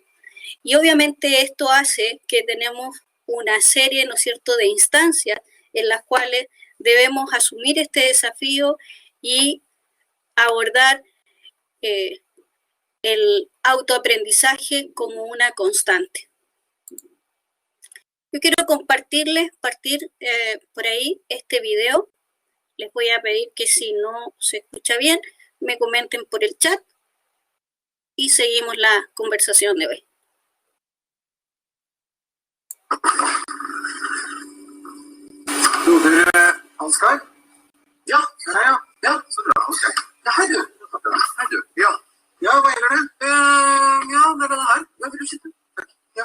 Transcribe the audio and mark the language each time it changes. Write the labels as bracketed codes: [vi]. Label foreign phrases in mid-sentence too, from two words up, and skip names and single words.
[es] Y obviamente esto hace que tenemos una serie, ¿no es cierto?, de instancias en las cuales debemos asumir este desafío y abordar el autoaprendizaje como una constante. Yo quiero partir por ahí este video. Les voy a pedir que si no se escucha bien, me comenten por el chat y seguimos la conversación de hoy. [no] Ansgar? Ja, ja, så bra. Okay. Ja, hei du. Hei du. Ja, hva gjelder det? Ja, det er denne her. Ja, vil du sitte? Takk. Ja.